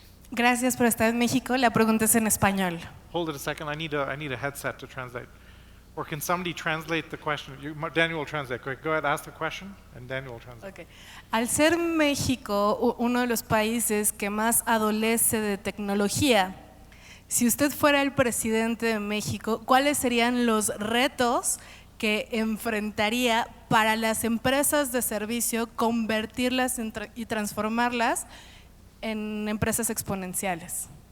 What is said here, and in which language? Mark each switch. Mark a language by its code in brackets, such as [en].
[es] Gracias por estar en México. La pregunta es en español. [en] Hold it a second. I need a headset to translate. Or can somebody translate the question? Daniel will translate. Go ahead, ask the question, and Daniel will translate. Okay. [es] Al ser México uno de los países que más adolece de tecnología, si usted fuera el presidente de México, ¿cuáles serían los retos que enfrentaría para las empresas de servicio convertirlas y transformarlas en empresas exponenciales?